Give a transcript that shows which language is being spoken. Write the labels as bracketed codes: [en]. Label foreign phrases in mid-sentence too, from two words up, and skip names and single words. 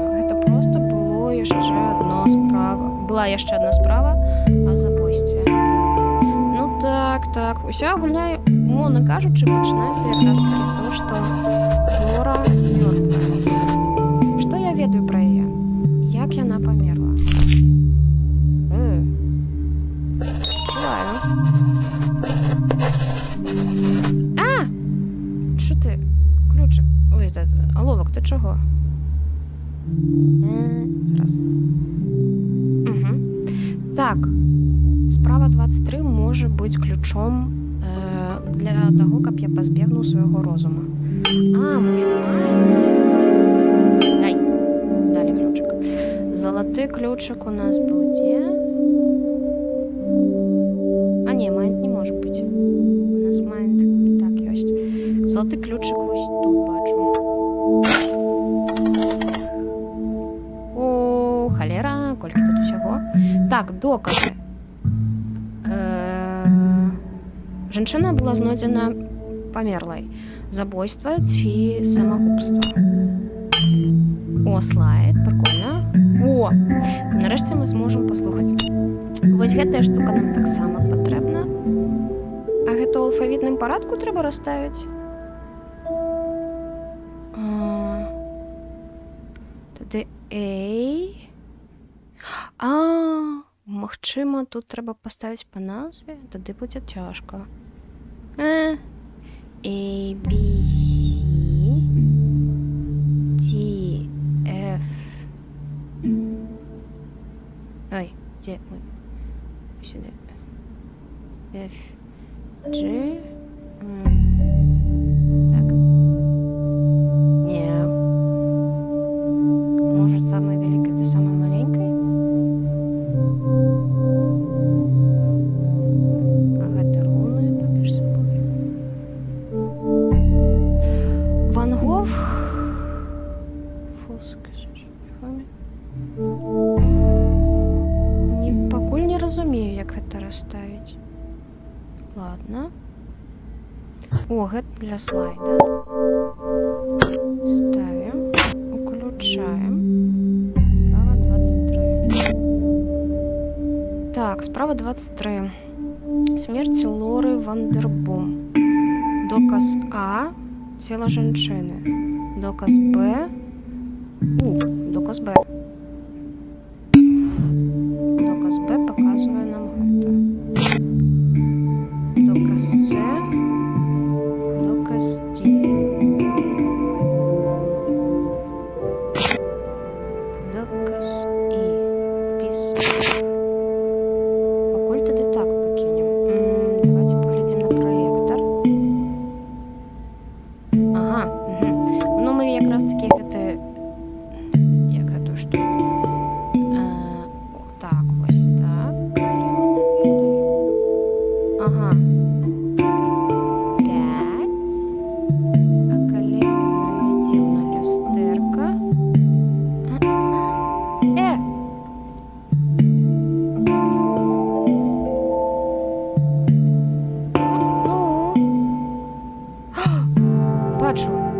[be] Гэта проста была яшчэ адна справа о забойстве. Ну так. Уся гульня, умоўна кажучы, пачынаецца якраз такі з таго, што Лора мёртвая. Што я ведаю пра яе? Як яна памерла? [ru] Правильно. [uk] Що ти? Ключик. Ой, аловак, ти чого? Зараз. Так. Справа 23 може бути ключом для того, [be] каб я пазбегнуў свайго розуму. [uk] Може, має бути адказна. Дай. Далі ключик. [be] Залаты ключик у нас буде. [uk] Не, майнд не може бути. [be] У нас майнд і так ёсць. Залаты ключик [uk] ось тут бачу. [be] О, халера, колькі тут усяго. Так, доказы. Жанчына была знойдзена памерлай. Забойства ці самагубства. О, слайд, прикольно. О, нарэшце мы зможам паслухаць. Вось гэтая штука нам таксама патрэбна. А гэта то в алфавітному порядку треба розставити? Тоді ей. Магчимо, тут треба поставити по назві, тоді буде тяжко. A, B, C, D, F. Ой, де ми? Сюди. F, G. Так. Не. [ru] Может, самый великий, ты самый маленький? [uk] Ага, ты руны поміж собою. Ван Гог. Покуль не розумію, як це розставити. [be] Ладно. О, гэта для слайда. [ru] Ставим. Включаем. [uk] Справа 23. Так, справа 23. Смерть Лори Вандербум. Доказ А. Тіло жінки. Доказ Б. Доказ Б. Доказ Б показує нам гэта. Доказ С. Доказ Д. Доказ І. Піс. Покуль тоді так покинем. [ru] Давайте поглядим на проектор. [uk] Ага. Ну, ми якраз таки гэта... Як эту штуку? Так, ось так. Ага. 5. А коли ми наведем на люстерка. Бачу.